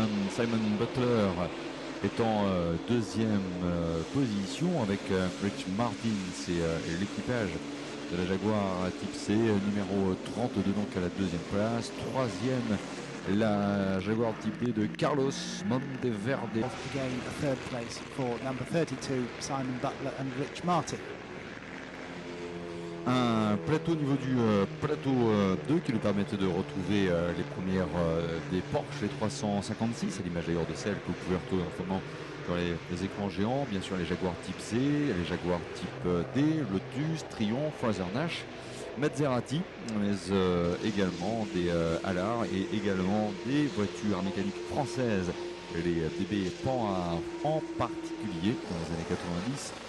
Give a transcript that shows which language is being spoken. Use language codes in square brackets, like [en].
[fr] Simon Butler est en deuxième position avec Rich Martin, c'est l'équipage de la Jaguar type C, numéro 32 donc à la deuxième place. Troisième, la Jaguar type D de Carlos Monteverde. [en] Again, a third place for number 32, Simon Butler and Rich Martin. [fr] Un plateau au niveau du plateau 2 qui nous permettait de retrouver les premières des Porsche, les 356, à l'image d'ailleurs de celle que vous pouvez retrouver en ce moment sur les écrans géants. Bien sûr les Jaguar type C, les Jaguar type D, Lotus, Triumph, Fraser Nash, Maserati, mais également des Allard et également des voitures mécaniques françaises, les DB Panhard en particulier dans les années 90.